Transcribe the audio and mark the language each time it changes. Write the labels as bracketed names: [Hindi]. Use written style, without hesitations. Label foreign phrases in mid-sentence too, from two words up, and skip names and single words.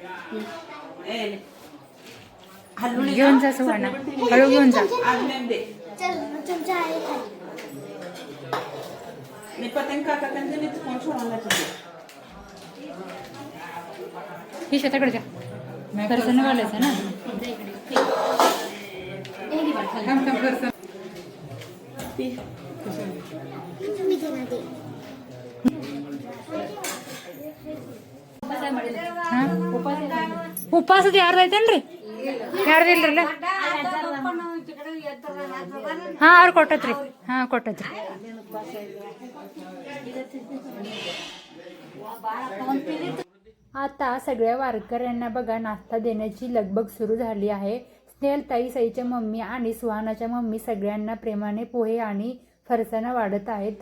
[Marathi] घेऊन जा सुहाना, हळू घेऊन जा. ही शेताकडे जा, दर्शन घालायचं ना. [Kannada] ಉಪವಾಸ ಯಾರು ಐತೇನ್ರಿ? ಯಾರ್ದು ಇಲ್ರಲ್ಲ? ಹಾ ಅವ್ರು ಕೊಟ್ಟತ್ರಿ. ಹಾ ಕೊಟ್ಟತ್ರಿ. [Marathi] आता सगळ्या वारकऱ्यांना बघा नाश्ता देण्याची लगबग सुरू झाली आहे. स्नेहलताई, सईच्या मम्मी आणि सुहानाच्या मम्मी सगळ्यांना प्रेमाने पोहे आणि फरसाणा वाढत आहेत.